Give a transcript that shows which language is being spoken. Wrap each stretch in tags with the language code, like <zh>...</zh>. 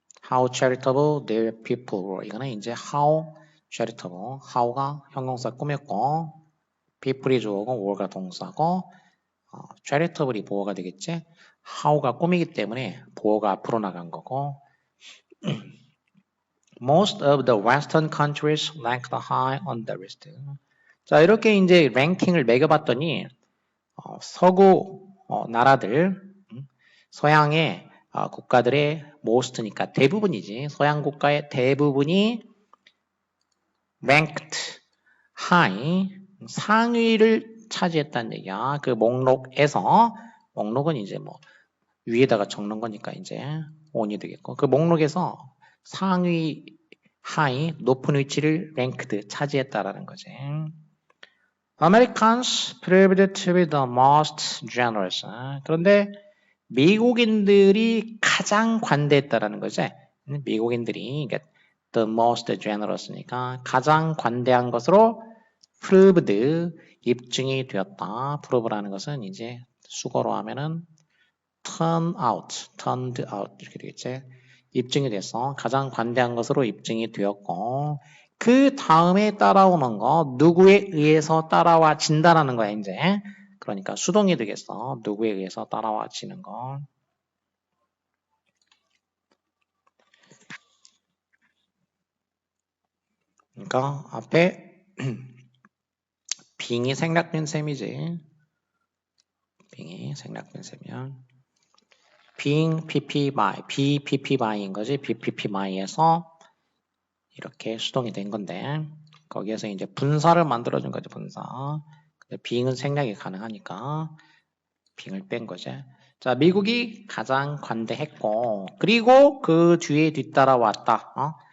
<en>How charitable their people were.</en> <ko>이거는 이제</ko> <en>how charitable,</en> <ko>how가 형용사 꾸몄고, people이 주어고, were가 동사고, charitable이 보어가 되겠지. how가 꾸미기 때문에 보어가 앞으로 나간 거고.</ko> <en>Most of the Western countries ranked high on the list.</en> <ko>자, 이렇게 이제 랭킹을 매겨봤더니 서구 나라들, 서양의 국가들의 most니까 대부분이지. 서양 국가의 대부분이</ko> <en>ranked high,</en> <ko>상위를 차지했다는 얘기야. 그 목록은 이제 뭐 위에다가 적는 거니까 이제 on이 되겠고, 그 목록에서 상위, high, 높은 위치를 ranked, 차지했다라는 거지.</ko> <en>Americans proved to be the most generous.</en> <ko>그런데 미국인들이 가장 관대했다라는 거지. 미국인들이</ko> <en>the most generous</en> <ko>니까 가장 관대한 것으로 proved, 입증이 되었다. prove라는 것은 이제 수거로 하면은</ko> <en>turned out</en> <ko>이렇게 되겠지. 입증이 돼서 가장 관대한 것으로 입증이 되었고, 그 다음에 따라오는 거 누구에 의해서 따라와진다라는 거야 이제. 그러니까 수동이 되겠어. 누구에 의해서 따라와지는 거. 그러니까 앞에 빙이 생략된 셈이지. 빙이 생략된 셈이야.</ko> <en>being pp by, be pp by</en> <ko>인 거지. be pp by에서 이렇게 수동이 된 건데, 거기에서 이제 분사를 만들어준 거지, 분사. 근데 being은 생략이 가능하니까 being을 뺀 거지. 자, 미국이 가장 관대했고, 그리고 그 뒤에 뒤따라왔다.</ko>